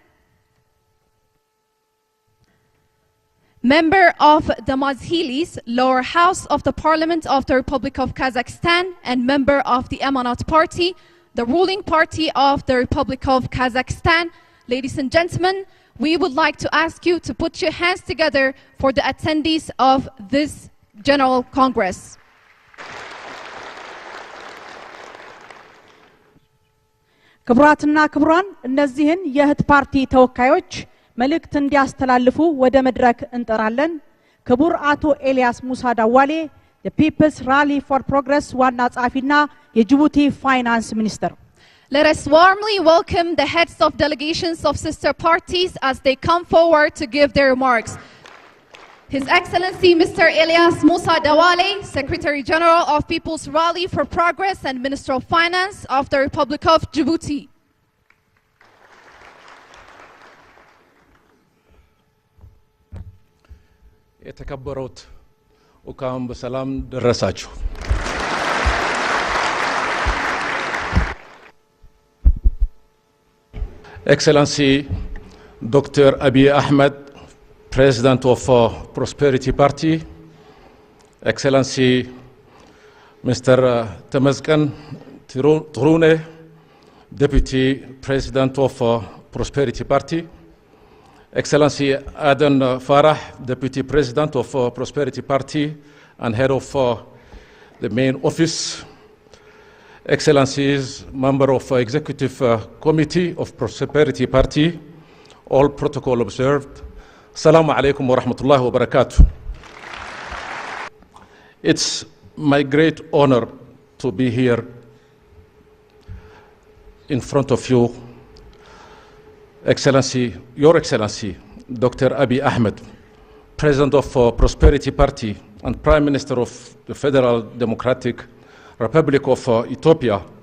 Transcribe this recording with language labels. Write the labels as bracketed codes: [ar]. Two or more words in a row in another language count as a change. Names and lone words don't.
[en] Member of the Mazhilis, Lower House of the Parliament of the Republic of Kazakhstan, and Member of the Emanat Party, the ruling party of the Republic of Kazakhstan. Ladies and gentlemen, we would like to ask you to put your hands together for the attendees of this General Congress. [am] ክቡራትና ክቡራን እነዚህን የህት ፓርቲ ተወካዮች መልእክት እንዲያስተላልፉ ወደ መድረክ እንጠራለን። ክቡር አቶ ኤልያስ ሙሳ ዳዋሌ የፒፕልስ ራሊ ፎር ፕሮግረስ ዋና ጸሐፊና የጅቡቲ ፋይናንስ ሚኒስትር። [en] Let us warmly welcome the heads of delegations of sister parties as they come forward to give their remarks. His Excellency Mr. Elias Musa Dawale, Secretary General of People's Rally for Progress and Minister of Finance of the Republic of Djibouti. [am] የተከበሩት እንኳን በሰላም ደረሳችሁ። Excellency Dr. [en] Abiy Ahmed, President of Prosperity Party, Excellency Mr. Temesgen Trune, Deputy President of Prosperity Party, Excellency Aden Farah, Deputy President of Prosperity Party and Head of the main office, Excellencies, Member of Executive Committee of Prosperity Party, all protocol observed. [ar] السلام عليكم و رحمة الله و بركاته. [en] It's my great honor to be here in front of you, Excellency, Your Excellency, Dr. Abiy Ahmed, President of Prosperity Party and Prime Minister of the Federal Democratic Republic of Ethiopia.